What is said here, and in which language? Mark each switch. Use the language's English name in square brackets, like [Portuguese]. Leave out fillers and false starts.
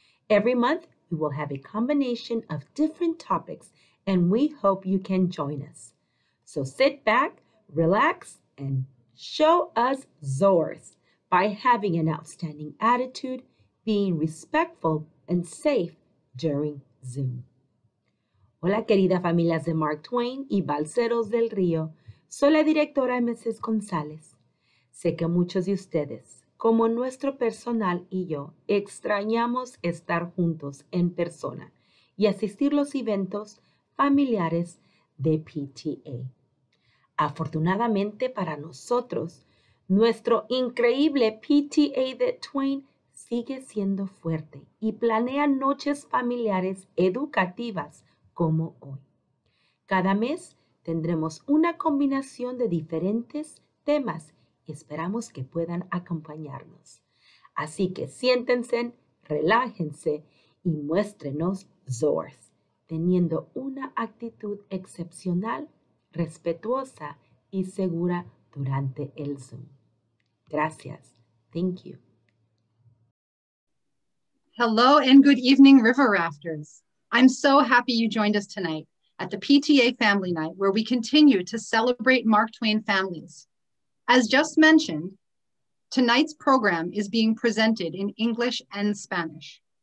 [English] Every month, we will have a combination of different topics, and we hope you can join us. So sit back, relax, and show us Zors by having an outstanding attitude, being respectful and safe during Zoom. [Spanish] Hola, queridas familias de Mark Twain y balseros del río. Soy la directora Mrs. González. Sé que muchos de ustedes, como nuestro personal y yo, extrañamos estar juntos en persona y asistir a los eventos familiares de PTA. Afortunadamente para nosotros, nuestro increíble PTA de Twain sigue siendo fuerte y planea noches familiares educativas como hoy. Cada mes tendremos una combinación de diferentes temas y esperamos que puedan acompañarnos. Así que siéntense, relájense y muéstrenos Zors, teniendo una actitud excepcional, respetuosa y segura durante el Zoom. Gracias. [English] Thank you. Hello and good evening, River Rafters. I'm so happy you joined us tonight at the PTA Family Night, where we continue to celebrate Mark Twain families. As just mentioned, tonight's program is being presented in English and Spanish.